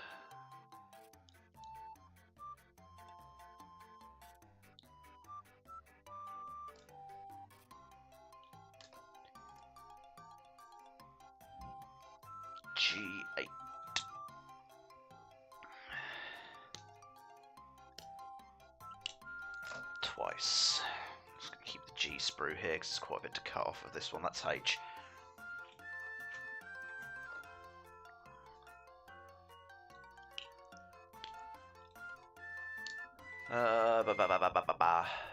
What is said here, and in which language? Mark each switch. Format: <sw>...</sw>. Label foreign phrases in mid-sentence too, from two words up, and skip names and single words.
<en>G8. Twice. Just going to keep the G sprue here because there's quite a bit to cut off of this one. That's H. Ba ba ba ba ba ba ba.</en>